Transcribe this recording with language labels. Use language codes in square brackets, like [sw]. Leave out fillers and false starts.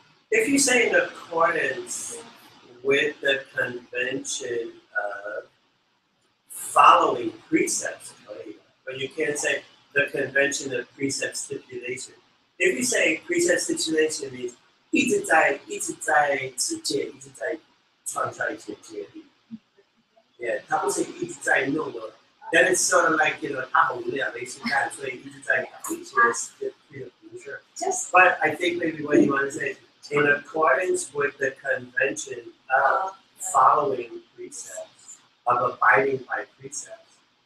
[en] If you say in accordance with the convention of following precepts, but you can't say the convention of precept stipulation. If you say precept stipulation means [zh] 一直在持戒，一直在创造一些戒律。 [en] Yeah， [zh] 它不是一直在弄的。 [en] Then it's sort of like, you know, [zh] 他很无聊没事干，所以一直在搞一些 [en] sure. But I think maybe what you want to say is in accordance with the convention of following precepts, of abiding by precepts.